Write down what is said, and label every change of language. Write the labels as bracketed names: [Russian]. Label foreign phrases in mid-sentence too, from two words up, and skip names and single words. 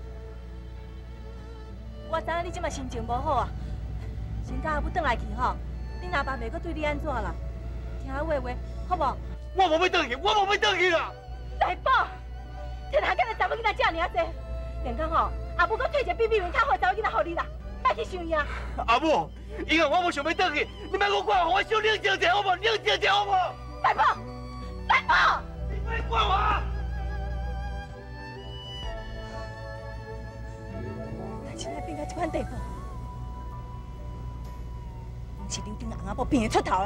[Min Nan Chinese] 我知影你即马心情无好啊，先甲阿母转来去吼，恁阿爸袂阁对你安怎啦？听我话，好无？我无要转去，我无要转去啦！来宝，天下敢若查某囡仔遮尔啊济，连讲吼，阿母阁退一个比美云较好查某囡仔互你啦，莫去想伊啊！阿母，以后我无想要转去，你莫我管，我小冷静者好无？冷静者好无？来宝，来宝！你莫管我！但现在变到这款地步，拢是刘丁翁仔某变出头啦！